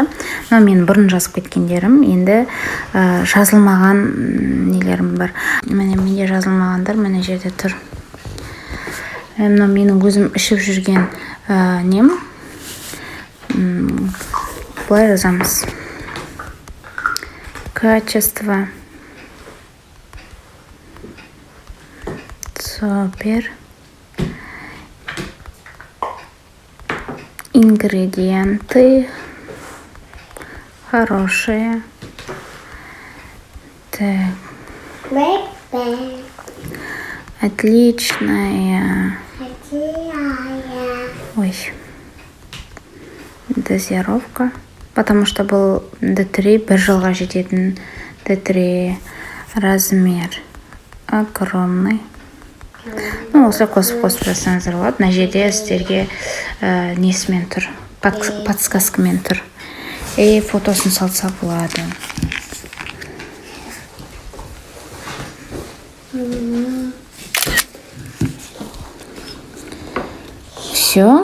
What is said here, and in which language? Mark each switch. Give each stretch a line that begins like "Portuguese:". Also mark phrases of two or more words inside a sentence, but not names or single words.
Kazakh: Но мен бұрын жазып кеткендерім, енді жазылмаған нелерім бар. Міне менде жазылмағандар міне жерде тұр. Мына менің өзім ішіп жүрген нем. Бұлай жазамыз.
Russian: Качество. Супер. Ингредиенты хорошие. Так. Отличная. Ой. Дозировка. Потому что был D3,
Kazakh: бір жылға жететін D3
Russian: размер огромный.
Kazakh: Осылай қосып жасаңыздар болады. Мына жерде сіздерге несімен тұр, подсказкамен тұр. Фотосын салса болады. Все.